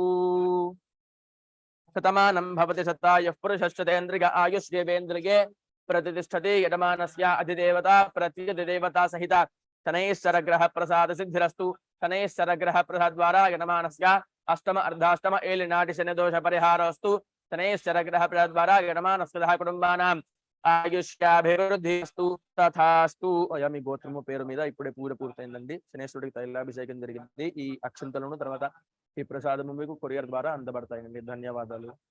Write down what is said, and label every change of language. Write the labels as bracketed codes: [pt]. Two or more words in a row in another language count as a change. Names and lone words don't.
[sa] शतमानं भवति शतायुः पुरुषश्चतेन्द्रिय आयुष्येवेन्द्रिये प्रतिष्ठते यजमानस्य अधिदेवता प्रतिदेवता सहित शनैश्चर ग्रह प्रसाद सिद्धिरस्तु शनैश्चर ग्रह प्रसाद द्वारा यजमानस्य अष्टम अर्धाष्टम एलिनाटि शनि दोष परिहारोस्तु शनैश्चर ग्रह प्रसाद द्वारा यजमानस्य कुटुंबानां [te] ఆయుష్యాభివృద్ధిస్తు తథాస్తు అయమి గోత్రము పేరు మీద ఇప్పుడే పూజ పూర్తయిందండి శనేశ్వరుడికి తైలాభిషేకం జరిగింది ఈ అక్షంతలను తర్వాత ఈ ప్రసాదము మీకు కొరియర్ ద్వారా అందబడతాయండి ధన్యవాదాలు